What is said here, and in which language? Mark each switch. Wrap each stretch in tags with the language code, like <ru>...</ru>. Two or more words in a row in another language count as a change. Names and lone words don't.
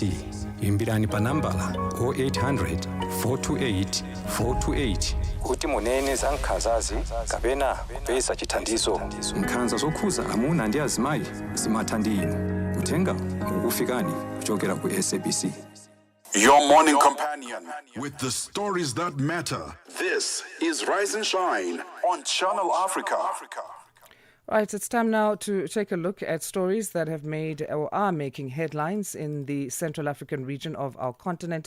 <ny>Imbirani pa nambala 0800 428 428 kuti munene za nkhanzazi kapena kupeza chithandizo. Nkhanza zokhuza amuna ndi azimayi zimatha ndi inu. Kutenga kukufikani kuchokera ku SABC.</ny> <en>Your morning companion with the stories that matter. This is Rise and Shine on Channel Africa. Right, it's time now to take a look at stories that have made or are making headlines in the Central African region of our continent.</en>